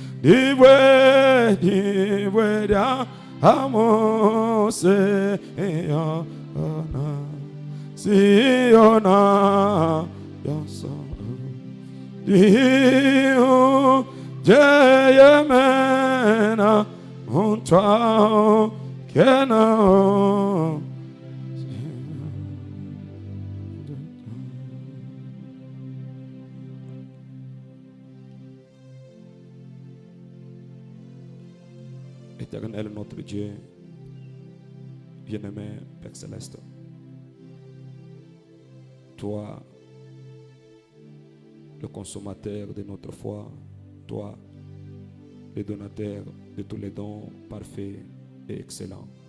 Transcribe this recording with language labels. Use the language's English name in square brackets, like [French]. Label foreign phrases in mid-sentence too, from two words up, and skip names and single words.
[French] Diweda, Amose, Siona, Yoso, Dio, Jayamena, Monchao, Kenao. Éternel notre Dieu, bien-aimé Père Céleste, toi, le consommateur de notre foi, toi, le donateur de tous les dons parfaits et excellents.